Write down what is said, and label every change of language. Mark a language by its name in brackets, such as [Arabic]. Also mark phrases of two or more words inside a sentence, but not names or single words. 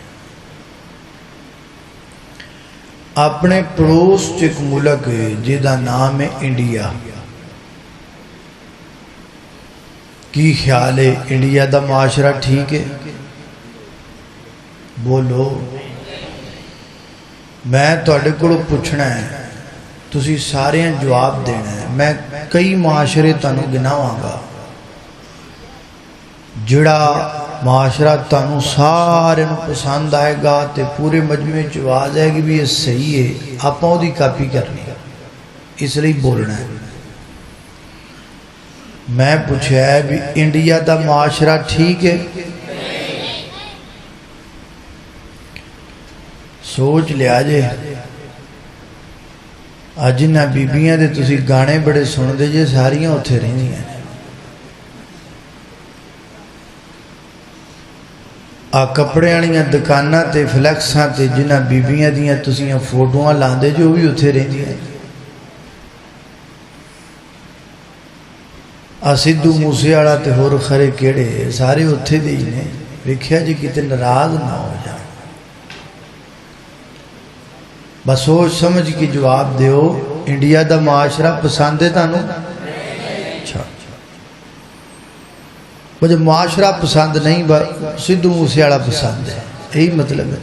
[Urdu] اپنے پڑوس ایک ملک ہے جہاں نام ہے انڈیا، [Punjabi] کی خیال ہے انڈیا دا معاشرہ ٹھیک ہے؟ بولو، میں تواڈے کولوں پوچھنا ہے، تسی سارے جواب دینا ہے۔ میں کئی معاشرے تانوں گناواں گا، جڑا معاشرہ تانوں سارے پسند آئے گا تے پورے مجموعے چ آواز آئے گی بھی یہ صحیح ہے، آپ دی کاپی کرنی ہے، اس لیے بولنا ہے۔ میں پوچھا ہے بھی انڈیا دا معاشرہ ٹھیک ہے؟ سوچ لیا جے۔ اج نہ بیبیاں دے تسی گانے بڑے سن دے جے، ساریاں اتھے رہنی ہیں۔ کپڑے والیاں دکاناں تے فلیکساں تے جنہ بیبیاں دیاں تسیاں فوٹواں لاندے جو بھی اتھے رہندیاں۔ سدھو موسے والا تے ہور خرے کیڑے سارے اتھے دے ہی نے۔ ویکھیا جی کتے ناراض نہ ہو جان، بس سوچ سمجھ کے جواب دیو۔ انڈیا دا معاشرہ پسند ہے تانوں؟ اچھا، [Urdu] مجھے معاشرہ پسند نہیں، سدھو موسے والا پسند ہے، یہی مطلب ہے؟